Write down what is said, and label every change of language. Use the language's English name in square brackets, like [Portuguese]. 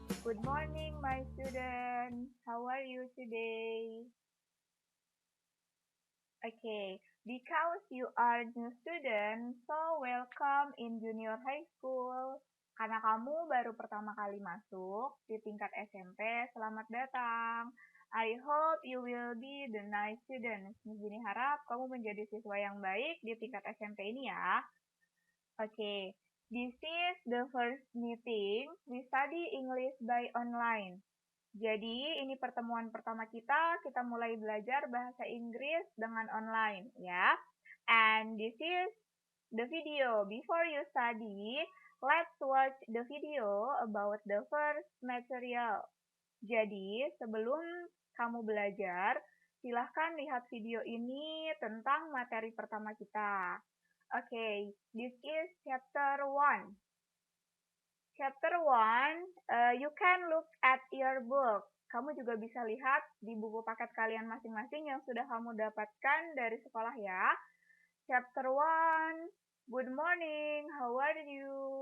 [English] Good morning, my students. How are you today? Okay, because you are new student, so welcome in junior high school. [Indonesian] Karena kamu baru pertama kali masuk di tingkat SMP, selamat datang. [English] I hope you will be the nice students. [Indonesian] Miss Jini harap kamu menjadi siswa yang baik di tingkat SMP ini ya. [English] Okay, this is the first meeting. We study English by online. [Indonesian] Jadi, ini pertemuan pertama kita mulai belajar bahasa Inggris dengan online, ya. [English] And this is the video. Before you study, let's watch the video about the first material. [Indonesian] Jadi, sebelum kamu belajar, silahkan lihat video ini tentang materi pertama kita. [English] Okay, this is chapter 1. Chapter 1, you can look at your book. [Indonesian] Kamu juga bisa lihat di buku paket kalian masing-masing yang sudah kamu dapatkan dari sekolah ya. [English] Chapter 1, good morning, how are you?